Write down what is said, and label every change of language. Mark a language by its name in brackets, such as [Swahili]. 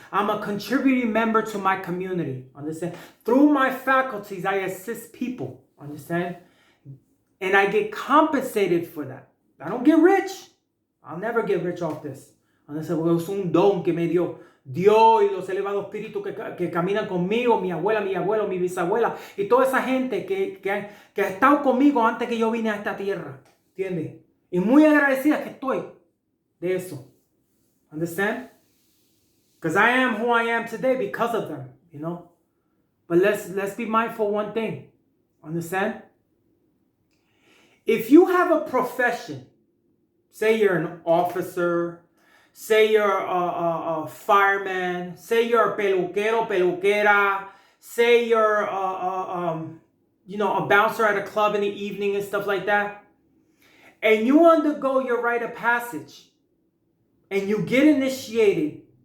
[English] I'm a contributing member to my community, understand? Through my faculties, I assist people, understand? And I get compensated for that. I don't get rich. I'll never get rich off this. Understand? [Spanish] Porque es un don que me dio Dios y los elevados espíritus que caminan conmigo, mi abuela, mi abuelo, mi bisabuela, y toda esa gente que ha estado conmigo antes que yo vine a esta tierra. ¿Entiendes? Y muy agradecida que estoy de eso. [English] Understand? Because I am who I am today because of them, you know? But let's be mindful of one thing. Understand? If you have a profession, say you're an officer, say you're a fireman, say you're a peluquero, peluquera, say you're a bouncer at a club in the evening and stuff like that, and you undergo your rite of passage, and you get initiated